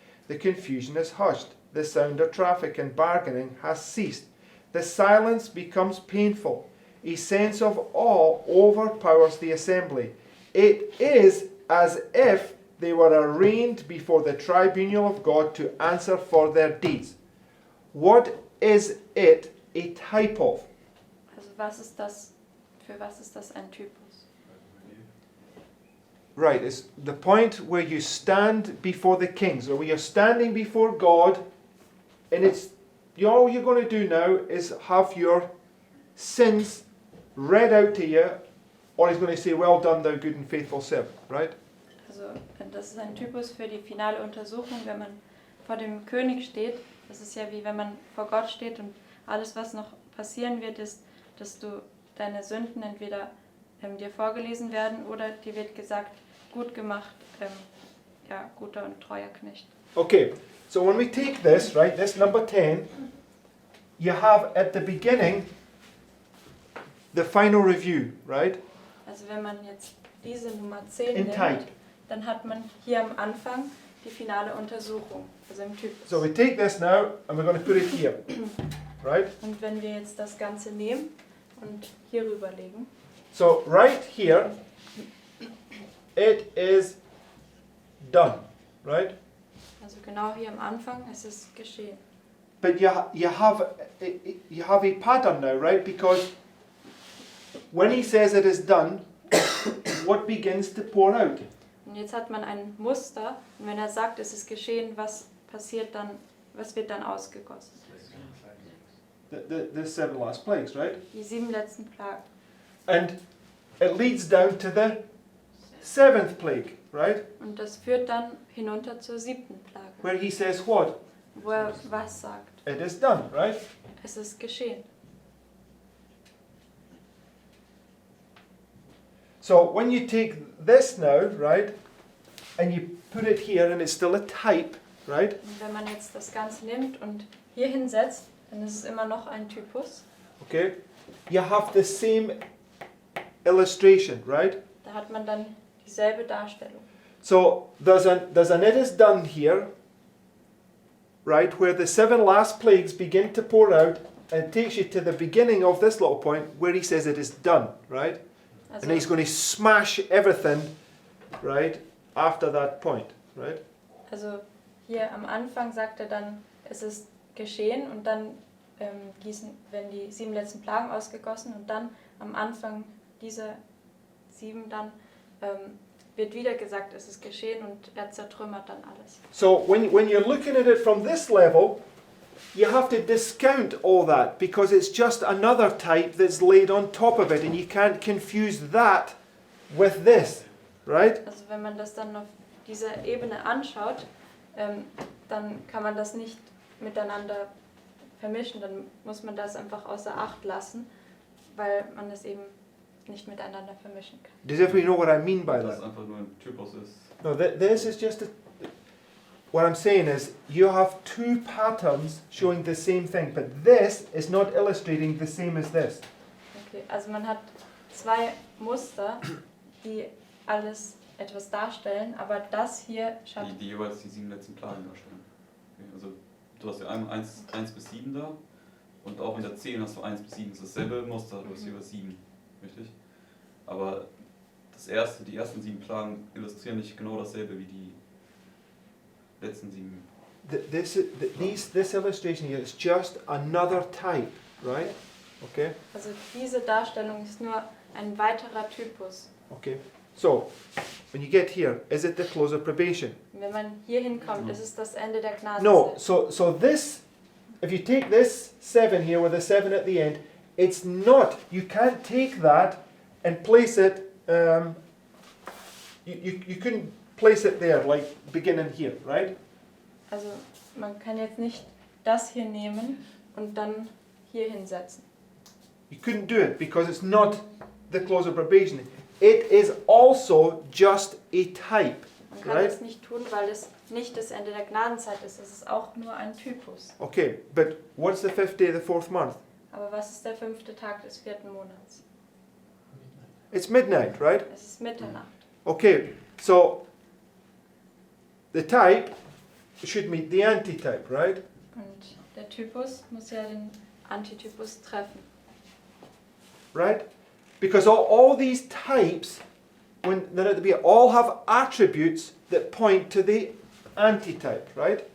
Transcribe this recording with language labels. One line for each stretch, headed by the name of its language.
English: The confusion is hushed. The sound of traffic and bargaining has ceased. The silence becomes painful. A sense of awe overpowers the assembly. It is as if they were arraigned before the tribunal of God to answer for their deeds. What is it a type of?
German: Also für was ist das ein Typus?
English: Right, it's the point where you stand before the kings, or where you're standing before God, and it's all you're going to do now is have your sins read out to you, or he's going to say, well done, thou good and faithful servant, right?
German: Also das ist ein Typus für die finale Untersuchung, wenn man vor dem König steht. Das ist ja wie wenn man vor Gott steht und alles, was noch passieren wird, ist, dass du deine Sünden entweder dir vorgelesen werden oder dir wird gesagt, gut gemacht, ja, guter und treuer Knecht.
English: Okay, so when we take this, right, this number 10, you have at the beginning the final review, right?
German: Also wenn man jetzt diese Nummer 10
English: In
German: nimmt,
English: type.
German: dann hat man hier am Anfang die finale Untersuchung, also im Typus.
English: So we take this now and we're going to put it here, right?
German: Und wenn wir jetzt das Ganze nehmen und hier rüberlegen,
English: So right here, it is done, right?
German: also genau hier am Anfang, es ist geschehen.
English: But you have a pattern now, right? Because when he says it is done, what begins to pour out?
German: Und jetzt hat man ein Muster, und wenn er sagt, es ist geschehen, was passiert dann, was wird dann ausgegossen?
English: The 7 last plagues, right?
German: Die 7 letzten Plagen.
English: And it leads down to the 7th plague, right?
German: Und das führt dann hinunter zur 7. Plage,
English: Where he says what?
German: wo er was sagt.
English: It is done, right?
German: Es ist geschehen.
English: So when you take this now, right, and you put it here and it's still a type, right?
German: Und wenn man jetzt das Ganze nimmt und hier hinsetzt, dann ist es immer noch ein Typus.
English: Okay? You have the same illustration, right?
German: Da hat man dann dieselbe Darstellung.
English: So there's an it is done here, right, where the 7 last plagues begin to pour out, and it takes you to the beginning of this little point where he says it is done, right?
German: Also,
English: And he's going to smash everything, right, after that point, right?
German: also hier am Anfang sagt er dann, es ist geschehen und dann werden die 7 letzten Plagen ausgegossen und dann am Anfang dieser 7 dann wird wieder gesagt, es ist geschehen und er zertrümmert dann alles.
English: So when you're looking at it from this level, you have to discount all that because it's just another type that's laid on top of it and you can't confuse that with this, right?
German: Also wenn man das dann auf dieser Ebene anschaut, dann kann man das nicht miteinander vermischen, dann muss man das einfach außer Acht lassen, weil man es eben nicht miteinander vermischen kann.
English: Does everybody know what I mean by
German: Dass es
English: that?
German: einfach nur ein Typus ist.
English: No, this is just what I'm saying is you have 2 patterns showing the same thing, but this is not illustrating the same as this.
German: Okay, also man hat 2 Muster, die alles etwas darstellen, aber das hier schafft. Die jeweils die 7 letzten Plagen darstellen. Okay, also du hast ja einmal 1 bis 7 da und auch in der 10 hast du 1 bis 7. Das ist dasselbe Muster, du hast jeweils 7. Richtig? Aber die ersten 7 Plagen illustrieren nicht genau dasselbe wie die letzten 7.
English: This illustration here is just another type, right? Okay?
German: Also diese Darstellung ist nur ein weiterer Typus.
English: Okay. So, when you get here, is it the close of probation?
German: Und wenn man hier hinkommt, ist es das Ende der Gnadenzeit.
English: No, so this, if you take this 7 here with a 7 at the end, it's not, you can't take that and place it, you couldn't place it there, like beginning here, right?
German: Also man kann jetzt nicht das hier nehmen und dann hier hinsetzen.
English: You couldn't do it because it's not the close of probation. It is also just a type,
German: Man kann
English: right?
German: das nicht tun, weil es nicht das Ende der Gnadenzeit ist. Es ist auch nur ein Typus.
English: Okay, but what's the 5th day of the 4th month?
German: Aber was ist der 5. Tag des 4. Monats?
English: It's midnight, right?
German: Es ist Mitternacht.
English: Okay, so the type should meet the antitype, right?
German: Und der Typus muss ja den Antitypus treffen.
English: Right? Because all these types, when they're at the beginning, all have attributes that point to the antitype, right?